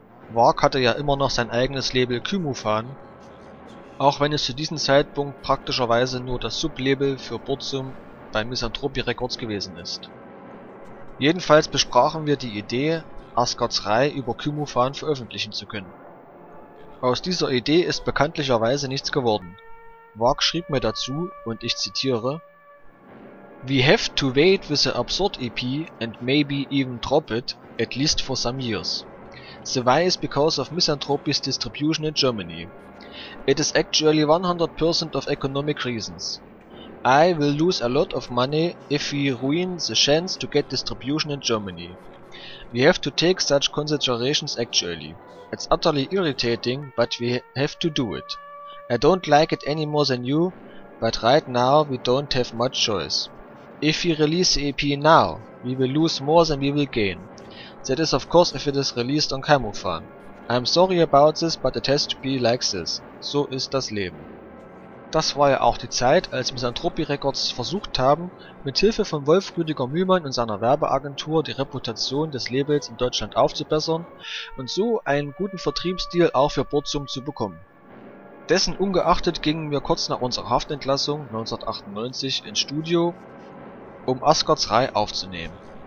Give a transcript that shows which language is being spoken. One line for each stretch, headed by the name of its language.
German: Warg hatte ja immer noch sein eigenes Label Kymufan, auch wenn es zu diesem Zeitpunkt praktischerweise nur das Sublabel für Burzum bei Misanthropy Records gewesen ist. Jedenfalls besprachen wir die Idee, Asgards Reihe über Kymufan veröffentlichen zu können. Aus dieser Idee ist bekanntlicherweise nichts geworden. Warg schrieb mir dazu, und ich zitiere:
English: We have to wait with the Absurd EP and maybe even drop it, at least for some years. The why is because of Misanthropy's distribution in Germany. It is actually 100% of economic reasons. I will lose a lot of money if we ruin the chance to get distribution in Germany. We have to take such considerations actually. It's utterly irritating, but we have to do it. I don't like it any more than you, but right now we don't have much choice. If we release the EP now, we will lose more than we will gain. That is of course if it is released on Kymufan. I'm sorry about this, but it has to be like this.
German: So ist das Leben. Das war ja auch die Zeit, als Misanthropy Records versucht haben, mit Hilfe von Wolf-Rüdiger Mühlmann und seiner Werbeagentur die Reputation des Labels in Deutschland aufzubessern und so einen guten Vertriebsdeal auch für Burzum zu bekommen. Dessen ungeachtet gingen wir kurz nach unserer Haftentlassung 1998 ins Studio, um Asgards Reihe aufzunehmen.